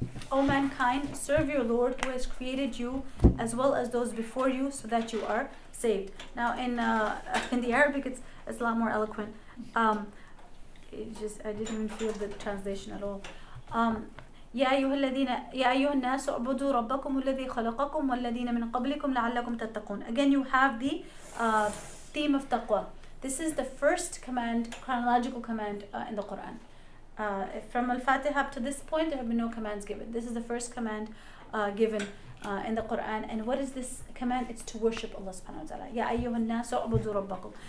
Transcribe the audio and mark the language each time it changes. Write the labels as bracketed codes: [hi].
[en] O mankind, serve your Lord who has created you as well as those before you, so that you are saved. Now in the Arabic it's a lot more eloquent. I didn't even feel the translation at all. [ar] يا أيها الناس اعبدوا ربكم الذي خلقكم والذين من قبلكم لعلكم تتقون. [en] Again, you have the theme of taqwa. This is the first command, chronological command in the Qur'an. From Al-Fatiha up to this point, there have been no commands given. This is the first command given in the Qur'an. And what is this command? It's to worship Allah subhanahu wa ta'ala. [ar] Ya ayyuhan nasu u'budu rabbakum.